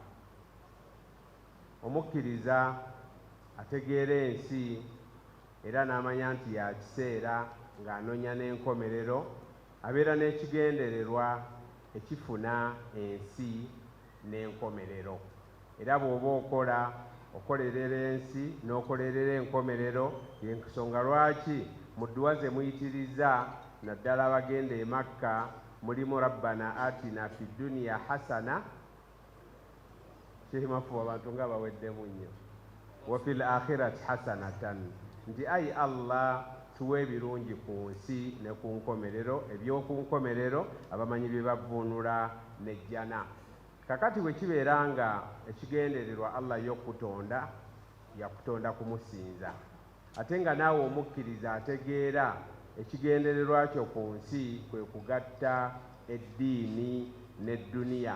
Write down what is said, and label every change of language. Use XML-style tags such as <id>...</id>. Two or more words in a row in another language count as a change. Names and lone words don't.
<lg>Omukkiriza ategeera ensi era n'amanya nti ya kiseera ng'anoonya n'enkomerero, abeera n'ekigendererwa ekifuna ensi n'enkomerero. Era bw'oba okolerera ensi n'okolerera enkomerero, y'ensonga lwaki mu dduwa ze muyitiriza naddala abagenda e Makka mulimu</lg> <ar>ربنا آتنا في الدنيا حسنة,</ar> <lg>kimafu abantu nga baweddemu nnyo,</lg> <ar>وفي الآخرة حسنة,</ar> <lg>nti ayi Allah tuwe ebirungi ku nsi ne ku nkomerero, eby'oku nkomerero abamanyi bye bavvuunula n'ejjana. Kakati bwe kibeera nga ekigendererwa Allah y'okutonda yakutonda kumusinza, ate nga naawe omukkiriza ategeera ekigendererwa kyo ku nsi kwe kugatta eddiini n'edduniya.</lg>